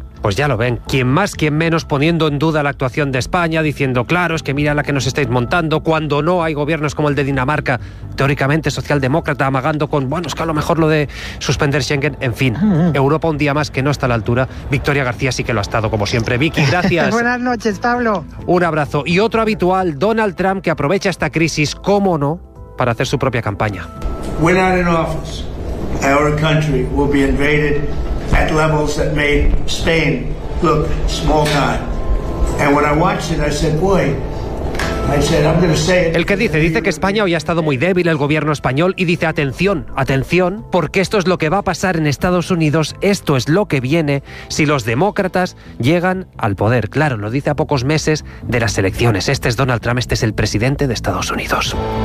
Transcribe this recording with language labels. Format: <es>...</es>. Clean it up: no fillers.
<es>Pues ya lo ven, quien más, quien menos, poniendo en duda la actuación de España, diciendo, claro, es que mira la que nos estáis montando, cuando no hay gobiernos como el de Dinamarca, teóricamente socialdemócrata, amagando con, bueno, es que a lo mejor lo de suspender Schengen, en fin, Europa un día más que no está a la altura. Victoria García sí que lo ha estado, como siempre. Vicky, gracias. Buenas noches, Pablo. Un abrazo. Y otro habitual, Donald Trump, que aprovecha esta crisis, cómo no, para hacer su propia campaña.</es> <en>When I'm in office, our country will be invaded at levels that made Spain look small time. And when I watched it, I said, boy,</en> <es>el que dice que España hoy ha estado muy débil, el gobierno español, y dice, atención, atención, porque esto es lo que va a pasar en Estados Unidos, esto es lo que viene si los demócratas llegan al poder. Claro, lo dice a pocos meses de las elecciones. Este es Donald Trump, este es el presidente de Estados Unidos.</es>